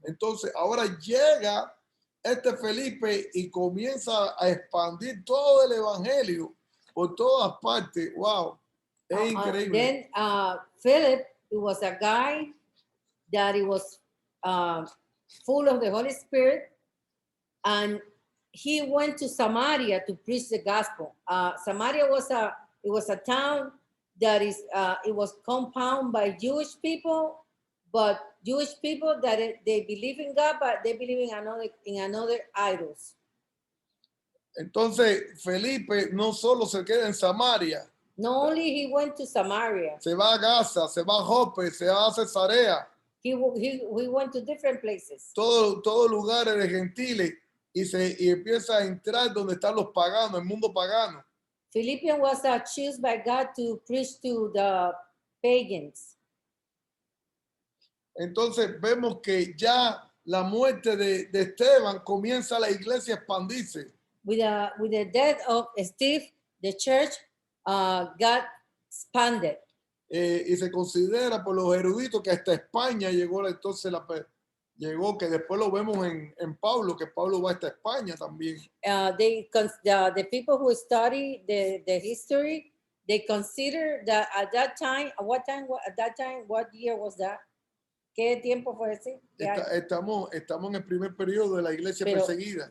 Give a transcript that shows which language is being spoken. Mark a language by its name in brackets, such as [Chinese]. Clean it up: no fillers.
[Spanish] Entonces ahora llega este Felipe y comienza a expandir todo el evangelio por todas partes. Wow, es increíble. [English] Then Philip, it was a guy that he was full of the Holy Spirit, and he went to Samaria to preach the gospel. Samaria was a town that it was compounded by Jewish people, but Jewish people that they believe in God, but they believe in another idols. [Spanish] Entonces Felipe no solo se queda en Samaria. [English] Not only he went to Samaria. [Spanish] Se va a Gaza, se va a Jope, se va a Cesarea. [English] He went to different places. [Spanish] Todos lugares de gentiles y empieza a entrar donde están los paganos, el mundo pagano. [English] Philippians was chosen by God to preach to the pagans. [Spanish] Entonces vemos que ya la muerte de Esteban comienza la iglesia a expandirse. [English] With the death of Steve, the church got expanded. [Spanish] Y se considera por los eruditos que hasta España llegó, entonces llegó, que después lo vemos en Pablo, que Pablo va hasta España también. [English] The people who study the history, they consider that at that time, what year was that? [Spanish] ¿Qué tiempo fue ese? Estamos en el primer periodo de la iglesia perseguida.